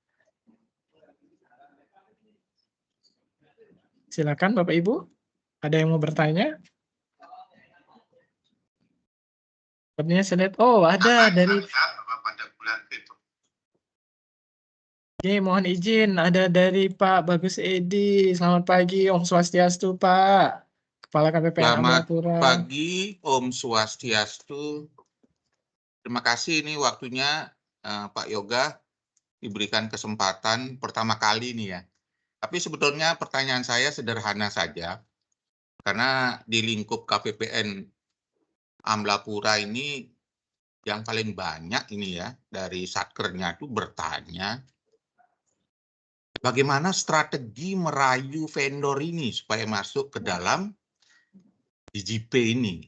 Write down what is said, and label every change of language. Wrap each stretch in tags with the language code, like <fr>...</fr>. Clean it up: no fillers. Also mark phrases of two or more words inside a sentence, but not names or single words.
<id>Silakan Bapak Ibu. Ada yang mau bertanya? Sepertinya saya lihat, oh ada dari, pada bulan itu. oke, mohon izin, ada dari Pak Bagus Edi. Selamat pagi,</id> <sa>Om Swastiastu</sa> <id>Pak, Kepala KPPN Selamat Amlapura. pagi,</id> <sa>Om Swastiastu.</sa> <id>Terima kasih ini waktunya Pak Yoga diberikan kesempatan pertama kali nih ya. Tapi sebetulnya pertanyaan saya sederhana saja, karena di lingkup KPPN Amlapura ini yang paling banyak ini ya dari satkernya itu bertanya bagaimana strategi merayu vendor ini supaya masuk ke dalam DigiP ini.</id>